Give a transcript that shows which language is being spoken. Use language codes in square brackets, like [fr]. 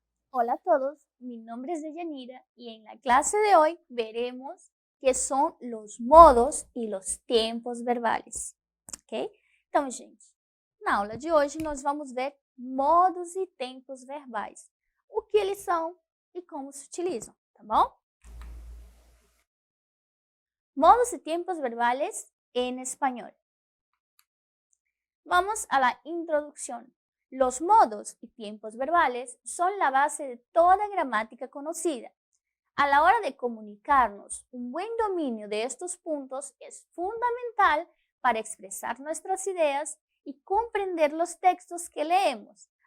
[es] Hola a todos, mi nombre es Deyanira y en la clase de hoy veremos qué son los modos e los tempos verbales, ok? [pt] Então, gente, na aula de hoje nós vamos ver modos e tempos verbais, o que eles são e como se utilizam, tá bom? [es] Modos y tiempos verbales en español. Vamos a la introducción. Los modos y tiempos verbales son la base de toda gramática conocida. A la hora de comunicarnos, un buen dominio de estos puntos es fundamental para expresar nuestras ideas y comprender los textos que leemos.